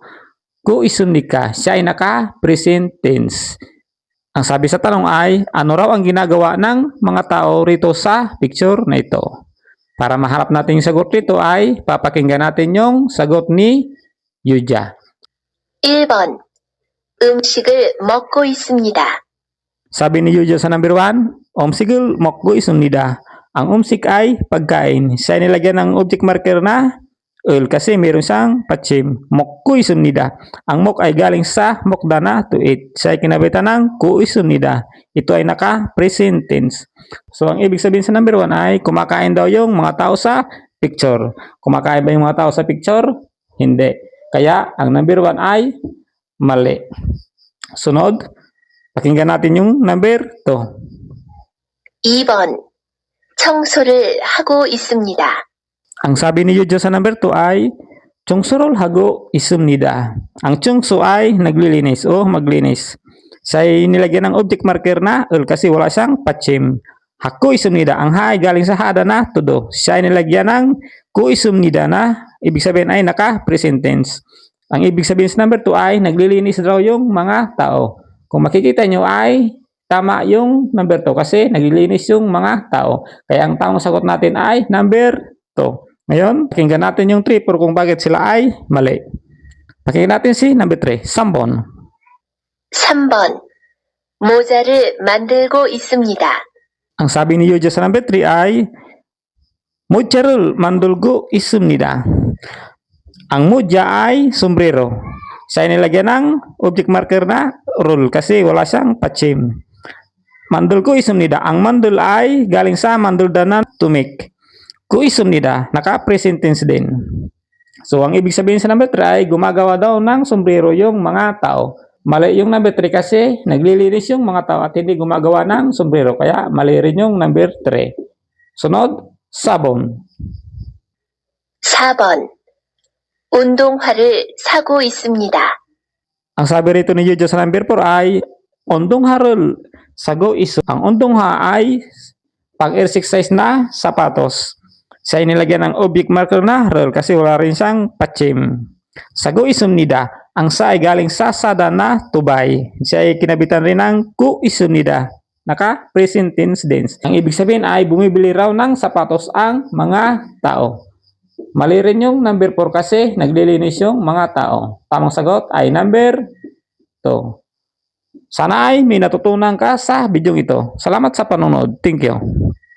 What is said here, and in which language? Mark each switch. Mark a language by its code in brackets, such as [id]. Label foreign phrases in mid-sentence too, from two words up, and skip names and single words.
[ko] 고 있습니다, [tl] siya ay naka- [en] present tense. [tl] Ang sabi sa tanong ay, ano raw ang ginagawa ng mga tao rito sa picture na ito? Para maharap natin yung sagot rito ay, papakinggan natin yung sagot ni Yuja. [ko] 1번 음식을 먹고 있습니다. [tl] Sabi ni Yuja sa number 1, [ko] umsik을 먹고 있습니다. [tl] Ang umsik ay pagkain. Siya ay nilagyan ng [en] object marker [tl] na ul kasi meron siyang patsim. [ko] 먹고 있습니다. [tl] Ang mok ay galing sa mokda na [en] to eat. [tl] Siya ay kinabitan ng [ko] 고 있습니다. [tl] Ito ay naka- [en] present tense. [tl] So, ang ibig sabihin sa number 1 ay kumakain daw yung mga tao sa picture. Kumakain ba yung mga tao sa picture? Hindi. Kaya, ang number 1 ay mali. Sunod, pakinggan natin yung number 2. [ko] 2번 청소를 하고 있습니다. [tl] Ang sabi ni Yujo sa number 2 ay [ko] 청소를 하고 있습니다. [tl] Ang chungso ay naglilinis o maglinis. Siya ay nilagyan ng [en] object marker [tl] na ul kasi wala siyang patchim. [ko] 하고 있습니다. [tl] Ang ha ay galing sa hada na tudo. Siya ay nilagyan ng [ko] 고 있습니다 [tl] na ibig sabihin ay naka- [en] present tense. [tl] Ang ibig sabihin sa number 2 ay naglilinis daw yung mga tao. Kung makikita nyo ay tama yung number 2 kasi naglilinis yung mga tao. Kaya ang tamang sagot natin ay number 2. Ngayon, pakinggan natin yung 3 kung bakit sila ay mali. Pakinggan natin si number 3, [ko] 3번. 3번 모자를 만들고 있습니다. [tl] Ang sabi ni Yuja sa number 3 ay [ko] 모자를 만들고 있습니다. [tl] Ang moja ay sombrero. Siya ay nilagyan ng [en] object marker [tl] na roll kasi wala siyang patchim. [ko] 만들고 있습니다. [tl] Ang mandul ay galing sa mandulda na [en] to make. [ko] 고 있습니다. [tl] Naka- [en] present tense [tl] din. So, ang ibig sabihin sa number 3 ay gumagawa daw ng sombrero yung mga tao. Mali yung number 3 kasi naglilinis yung mga tao at hindi gumagawa ng sombrero. Kaya mali rin yung number 3. Sunod, sabon. [ko] 4번 운동화를 사고 있습니다. [tl] Ang sabi rito ni Yujo sa number 4 ay [ko] 운동화를 사고 있어. [tl] Ang undongha ay pang-exercise na sapatos. Siya ay nilagyan ng [en] object marker [tl] na rel kasi wala rin siyang patchim. [ko] 사고 있습니다. [tl] Ang sa ay galing sa sada na tubay. Siya ay kinabitan rin ng [ko] 고 있습니다. [tl] Naka- [en] present tense [tl] din. Ang ibig sabihin ay bumibili raw ng sapatos ang mga tao. Mali rin yung number 4 kasi naglilinis yung mga tao. Tamang sagot ay number 2. Sana ay may natutunan ka sa video ito. Salamat sa panonood. [en] Thank you.